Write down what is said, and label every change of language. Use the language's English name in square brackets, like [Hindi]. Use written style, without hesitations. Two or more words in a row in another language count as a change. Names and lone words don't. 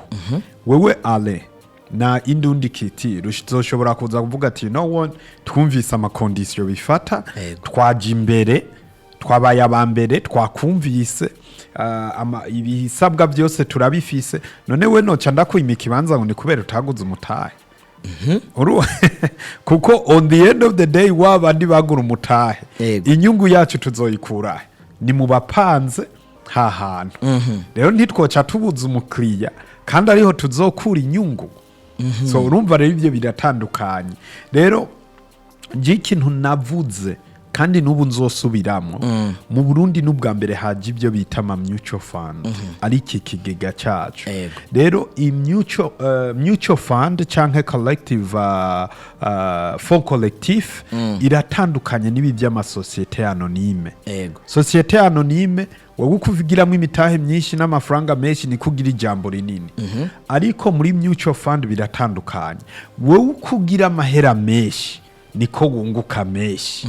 [Rundi] Wewe ale na indundi kiti ruzoshobora kuza kuvuga ati [English] no one [Rundi] twumvise amakondisiyo bifata twaje imbere twabaye abambere twakumvise ibisabwa byose turabifise none we noca ndakwima ikibanza ngo ni kubera utaguze umutahe. Kuko [English] on the end of the day [Rundi] wabandi bagura umutahe inyungu yacu tuzoyikura ni mu bapanze hahantu. Rero ntitwoca tubuza umukiriya kandi ariho tuzokura inyungu. So urumva rero ibyo biratandukanye. Rero nje ikintu navuze kandi nubu nzosubiramo mu Burundi n'ubwa mbere haje ibyo bita ama [English] mutual fund [Rundi] ari iki kigega cyacu. Rero i [English] mutual fund [Rundi] canke [English] collective [French] fond collectif [Rundi] iratandukanye n'ibi by'ama [French] societe anonyme. Societe anonyme [Rundi] wowe ukuvugiramo imitahe myinshi n'amafaranga menshi ni kugira ijambo rinini. Ariko muri [English] mutual fund [Rundi] biratandukanye. Wowe ukugira amahera menshi niko wunguka menshi.